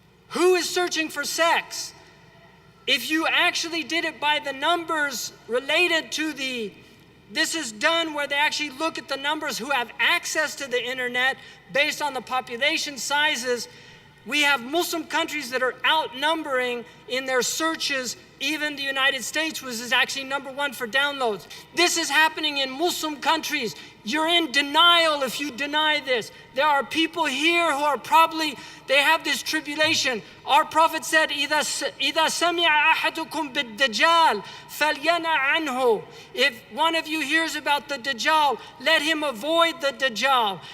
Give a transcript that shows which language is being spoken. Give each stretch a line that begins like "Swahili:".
English: Who is searching for sex? If you actually did it by the numbers related to this is done where they actually look at the numbers who have access to the internet based on the population sizes. We have Muslim countries that are outnumbering in their searches Even the United States is actually #1 for downloads. This is happening in Muslim countries. You're in denial if you deny this. There are people here who are probably, they have this tribulation. Our Prophet said,
Arabic: إِذَا سَمِعَ أَحَدُكُمْ بِالدَّجَّالِ فَلْيَنَعْ عَنْهُ.
English: If one of you hears about the Dajjal, let him avoid the Dajjal.